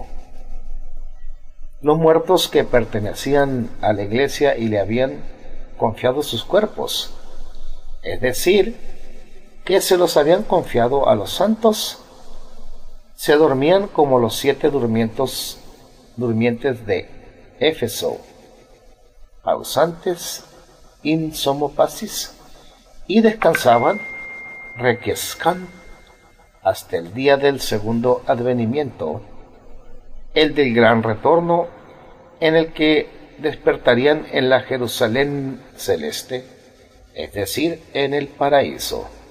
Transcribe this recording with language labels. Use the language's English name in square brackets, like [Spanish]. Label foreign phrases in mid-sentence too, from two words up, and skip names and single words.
[Spanish] Los muertos que pertenecían a la iglesia y le habían confiado sus cuerpos, es decir, que se los habían confiado a los santos, se dormían como los 7 durmientes de Éfeso, [Latin] pausantes in somno pacis, [Spanish] y descansaban, requiescan, hasta el día del segundo advenimiento, el del gran retorno, en el que despertarían en la Jerusalén celeste, es decir, en el paraíso.